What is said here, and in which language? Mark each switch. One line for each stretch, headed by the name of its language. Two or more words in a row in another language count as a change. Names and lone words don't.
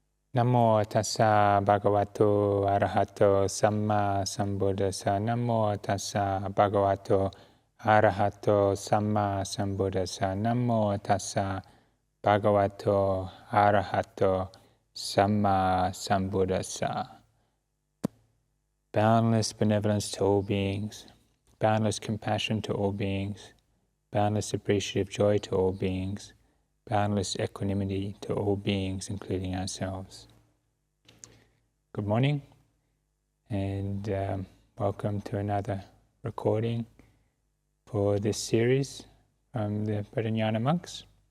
Pali: Namo tassa bhagavato arahato samma sambuddhassa. Namo tassa bhagavato arahato samma sambuddhassa. Namo tassa bhagavato arahato samma sambuddhassa.
English: Boundless benevolence to all beings, boundless compassion to all beings, boundless appreciative joy to all beings, boundless equanimity to all beings, including ourselves. Good morning, and welcome to another recording for this series from the Bodhinyana monks.